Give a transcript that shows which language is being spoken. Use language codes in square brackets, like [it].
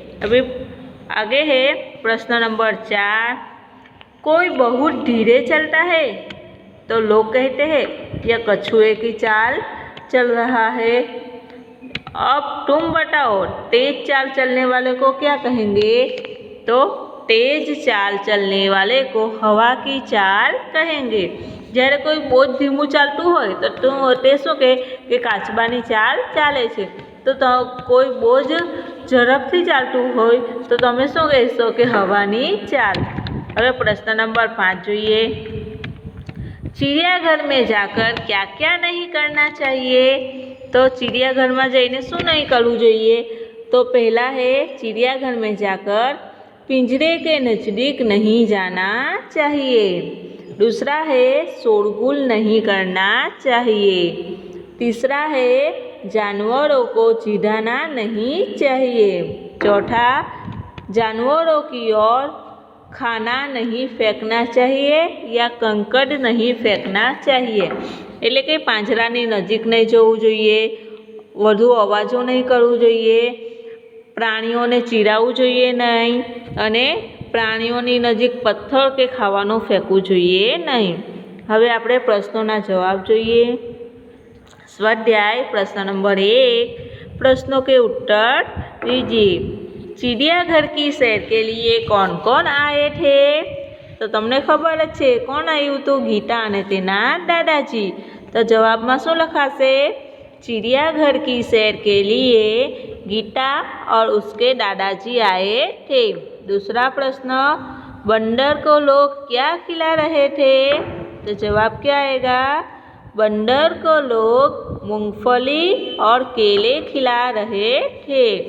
[hi] अभी आगे है प्रश्न नंबर 4, कोई बहुत धीरे चलता है तो लोग कहते हैं यह कछुए की चाल चल रहा है. अब तुम बताओ, तेज चाल चलने वाले को क्या कहेंगे? तो तेज चाल चलने वाले को हवा की चाल कहेंगे. [gu] જ્યારે કોઈ બહુ જ ધીમું ચાલતું હોય તો તે શું કહે કે કાચબાની ચાલ ચાલે છે. તો કોઈ બહુ જ ઝડપથી ચાલતું હોય તો તમે શું કહેશો કે હવાની ચાલ. હવે પ્રશ્ન નંબર 5 જોઈએ. [hi] चिड़ियाघर में जाकर क्या क्या नहीं करना चाहिए? [gu] तो चिड़ियाघરમાં જઈને શું નહીં કરવું જોઈએ? [hi] तो पहला है, चिड़ियाघर में जाकर पिंजरे के नज़दीक नहीं जाना चाहिए. दूसरा है, शोरगुल नहीं करना चाहिए. तीसरा है, जानवरों को चिढ़ाना नहीं चाहिए. चौथा, जानवरों की ओर खाना नहीं फेंकना चाहिए या कंकड़ नहीं फेंकना चाहिए. [gu] એટલે કે પાંજરાની નજીક નહીં જવું જોઈએ, વધુ અવાજો નહીં કરવું જોઈએ, પ્રાણીઓને ચીડાવવું જોઈએ નહીં અને પ્રાણીઓની નજીક પથ્થર કે ખાવાનું ફેંકવું જોઈએ નહીં. હવે આપણે પ્રશ્નોના જવાબ જોઈએ. [hi] स्वाध्याय प्रश्न नंबर 1, प्रश्नों के उत्तर दीजिए. चिड़ियाघर की सैर के लिए कौन कौन आए थे? [gu] तो તમને ખબર જ છે કોણ આવ્યું હતું? ગીતા અને તેના દાદાજી. તો જવાબમાં શું લખાશે? [hi] चिड़ियाघर की सैर के लिए गीता और उसके दादाजी आए थे. दूसरा प्रश्न, बंदर को लोग क्या खिला रहे थे? तो जवाब क्या आएगा? बंदर को लोग मूंगफली और केले खिला रहे थे.